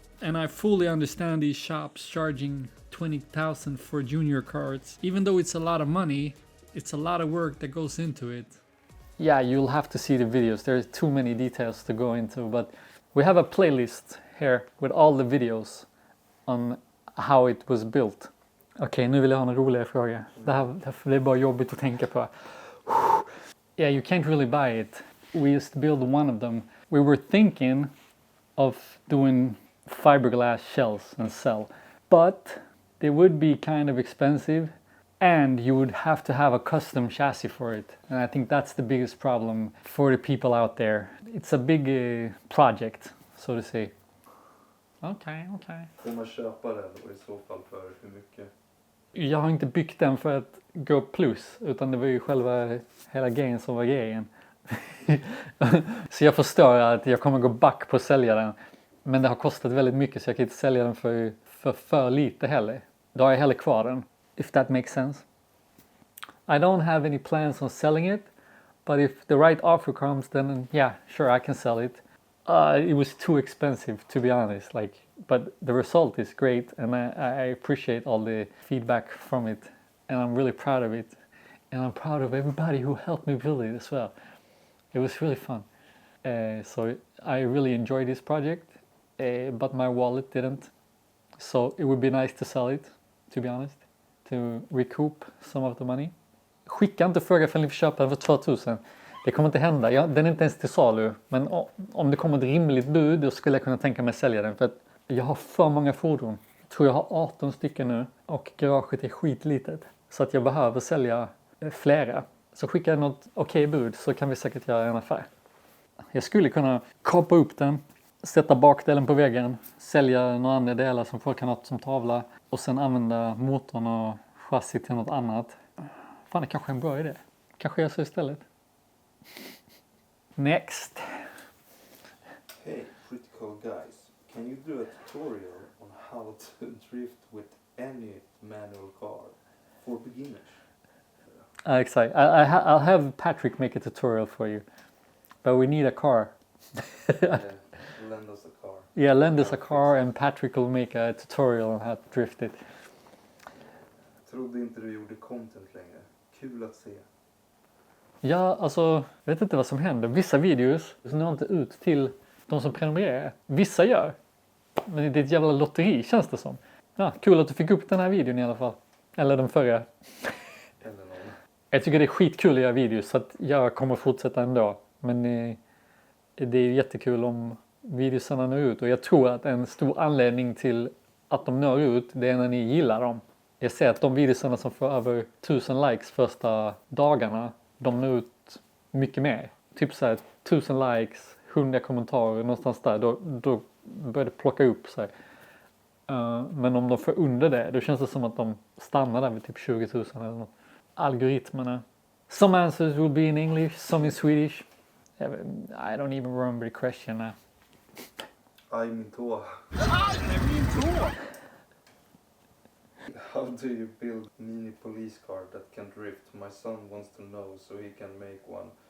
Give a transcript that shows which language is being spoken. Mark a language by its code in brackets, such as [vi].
[en] And I fully understand these shops charging 20,000 for junior carts. Even though it's a lot of money, it's a lot of work that goes into it. Yeah, you'll have to see the videos. There's too many details to go into, but we have a playlist here with all the videos on how it was built. [sv] Okej, nu vill jag ha en roligare fråga. Det är bara jobbigt att tänka på. [en] Yeah, you can't really buy it. We used to build one of them. We were thinking of doing fiberglass shells and sell, but they would be kind of expensive and you would have to have a custom chassis for it. And I think that's the biggest problem for the people out there. It's a big project, so to say. [sv] Okej. Får man köpa den och i så fall för hur mycket? Jag har inte byggt den för att gå plus, utan det var ju själva hela grejen som var grejen. Så jag förstår att jag kommer gå back på att sälja den. Men det har kostat väldigt mycket så jag kan inte sälja den för lite heller. Då har jag hellre kvar den. [en] If that makes sense. I don't have any plans on selling it. But if the right offer comes, then yeah, sure, I can sell it. It was too expensive, to be honest. But the result is great, and I appreciate all the feedback from it, and I'm really proud of it, and I'm proud of everybody who helped me build it as well. It was really fun. So I really enjoyed this project, but my wallet didn't. So it would be nice to sell it, to be honest, to recoup some of the money. [sv] Skicka inte fråga för att ni får köpa den för 2000. Det kommer inte hända. Den är inte ens till salu. Men om det kommer ett rimligt bud, då skulle jag kunna tänka mig att sälja den. För att jag har för många fordon. Jag tror jag har 18 stycken nu. Och garaget är skitlitet. Så att jag behöver sälja flera. Så skicka något okej bud så kan vi säkert göra en affär. Jag skulle kunna kapa upp den. Sätta bakdelen på väggen. Sälja några andra delar som folk kan ha som tavla. Och sen använda motorn och chassit till något annat. Fan, det kanske är en bra idé. Kanske jag så istället. Next. [en] Hey, pretty cool guys. Can you do a tutorial on how to drift with any manual car for beginners? [sv] Exakt. [en] I'll have Patrick make a tutorial for you. But we need a car. Lend us a car. Yeah, lend us a car and Patrick will make a tutorial on how to drift it. [sv] Trodde inte du gjorde content längre. Kul att se. Ja, alltså, jag vet inte vad som händer. Vissa videos når inte ut till de som prenumererar. Vissa gör. Men det är ett jävla lotteri, känns det som. Ja, kul att du fick upp den här videon i alla fall. Eller den förra. Eller någon. Jag tycker det är skitkul att göra videos så att jag kommer fortsätta ändå. Men det är jättekul om videosarna når ut. Och jag tror att en stor anledning till att de når ut, det är när ni gillar dem. Jag ser att de videosarna som får över 1000 likes första dagarna, de når ut mycket mer. Typ så här 1000 likes, 100 kommentarer någonstans där. Då börjar det plocka upp så här. Men om de får under det, då känns det som att de stannar där vid typ 20 000 eller något. Algoritmerna. [en] Some answers will be in English, some in Swedish. I don't even remember the question now. [sv] Aj, min tå. [en] How do you build mini police car that can drift? My son wants to know so he can make one.